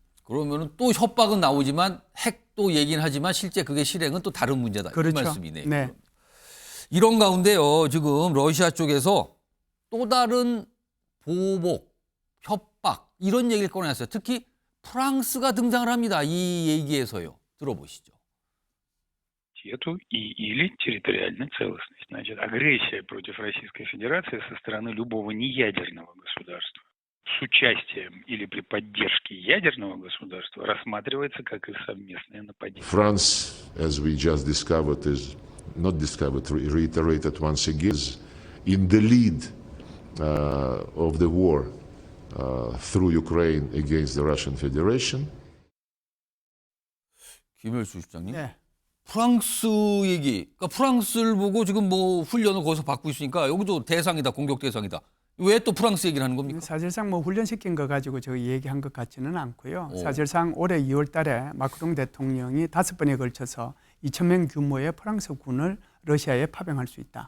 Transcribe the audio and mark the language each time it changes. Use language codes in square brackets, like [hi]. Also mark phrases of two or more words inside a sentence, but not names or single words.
[ko] 그러면은 또 협박은 나오지만 핵도 얘기는 하지만 실제 그게 실행은 또 다른 문제다. 그렇죠. 이 말씀이네요. 네. 이런 가운데요. 지금 러시아 쪽에서 또 다른 보복, 협박 이런 얘기를 꺼내놨어요. 특히 프랑스가 등장을 합니다. 이 얘기에서요. 들어보시죠. [ru] суверенитету или территориальной целостности. Значит, агрессия против Российской Федерации со стороны любого неядерного государства с участием или при поддержке ядерного государства рассматривается как их совместное нападение. [en] France, as we just discovered, is not discovered, reiterated once again, is in the lead of the war through Ukraine against the Russian Federation. [ko] 김열수 실장님. 네. 프랑스 얘기. 그러니까 프랑스를 보고 지금 뭐 훈련을 거기서 받고 있으니까 여기도 대상이다, 공격 대상이다. 왜 또 프랑스 얘기를 하는 겁니까? 사실상 뭐 훈련시킨 거 가지고 저희 얘기한 것 같지는 않고요. 오. 사실상 올해 2월 달에 마크롱 대통령이 5번에 걸쳐서 2,000명 규모의 프랑스 군을 러시아에 파병할 수 있다.